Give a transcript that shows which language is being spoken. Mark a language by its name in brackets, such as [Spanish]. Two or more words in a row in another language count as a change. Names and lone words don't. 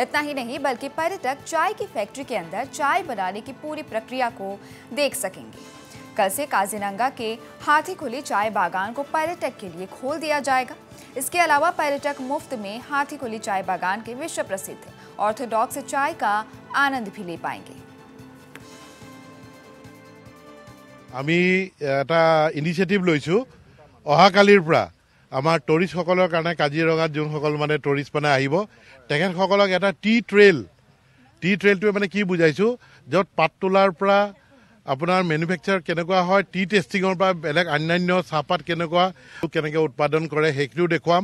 [Hindi] इतना ही नहीं बल्कि पर्यटक चाय की फैक्ट्री के अंदर चाय बनाने की पूरी प्रक्रिया को देख सकेंगे। कल से काजीरंगा के हाथीकुली चाय बागान को पर्यटक के लिए खोल दिया जाएगा। इसके अलावा पर्यटक मुफ्त में हाथीकुली चाय बागान के विश्व प्रसिद्ध ऑर्थोडॉक्स चाय का आनंद भी ले पाएंगे। [Assamese] আমি এটা ইনিশিয়েটিভ লৈছো অহাকালিৰ পৰা আমাৰ টুৰিষ্ট সকলৰ কাৰণে কাজিৰঙাত যোনসকল মানে টুৰিষ্ট মানে আহিব তেখেতসকলক এটা [English] tea trail [Assamese] মানে কি বুজাইছো য'ত পাত তোলাৰ পৰা আপোনাৰ মেনুফেকচাৰ কেনেকুৱা হয় [English] tea testing [Assamese] পৰা বেলেগ অন্যান্য চাহপাত কেনেকৈ উৎপাদন কৰে সেইখিনিও দেখুৱাম।